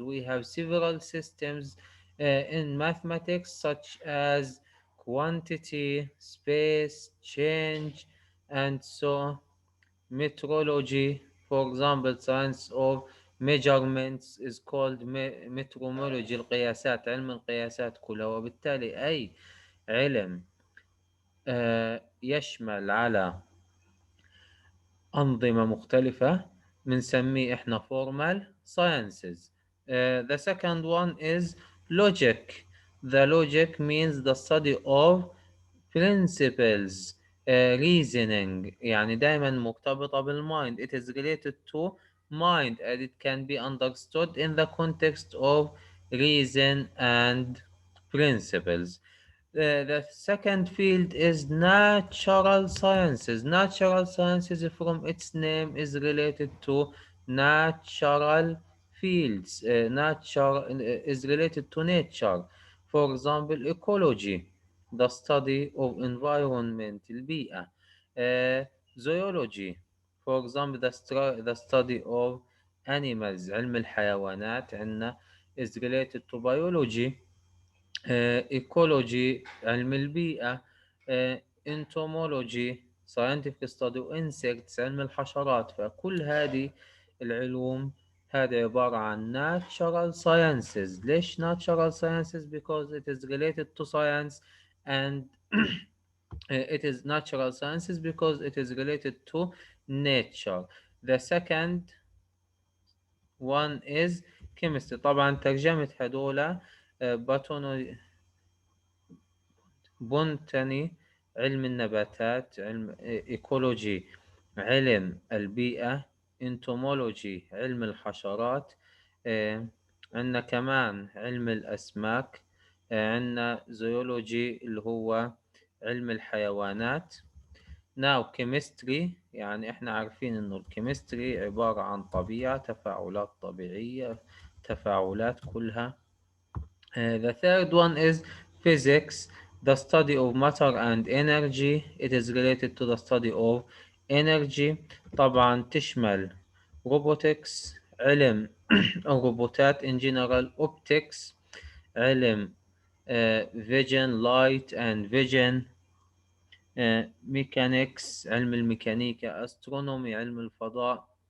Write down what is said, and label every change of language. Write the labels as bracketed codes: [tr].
[en] We have several systems in mathematics such as quantity, space, change, and so metrology. For example, science of measurements is called metrology. [ar] القياسات علم القياسات كلها، وبالتالي أي علم يشمل على أنظمة مختلفة بنسميه إحنا formal sciences. [en] The second one is logic. The logic means the study of principles, reasoning. [ar] يعني دائما مرتبطة بالmind. [en] It is related to mind and it can be understood in the context of reason and principles. The second field is natural sciences. Natural sciences, from its name, is related to natural fields. Nature is related to nature. For example, ecology, the study of environment, البيئة. Zoology, for example, the study of animals. [ar] علم الحيوانات عندنا. [en] is related to biology. [ar] ecology علم البيئة. [en] entomology scientific study of insects [ar] علم الحشرات. فكل هذه العلوم هذه عبارة عن natural sciences. ليش [en] natural sciences? Because it is related to science, and it is natural sciences because it is related to nature. The second one is chemistry. [ar] طبعا ترجمة هذولا بونتاني علم النباتات، علم ايكولوجي علم البيئة، انتومولوجي علم الحشرات. عندنا كمان علم الأسماك. عندنا زيولوجي اللي هو علم الحيوانات. ناو كيمستري، يعني احنا عارفين انه الكيمستري عبارة عن طبيعة، تفاعلات طبيعية، تفاعلات كلها. [en] The third one is physics, the study of matter and energy. It is related to the study of energy. [ar] طبعا تشمل robotics علم الروبوتات [en] in general. optics علم vision, light and vision. [ar] mechanics علم الميكانيكا. astronomy علم الفضاء.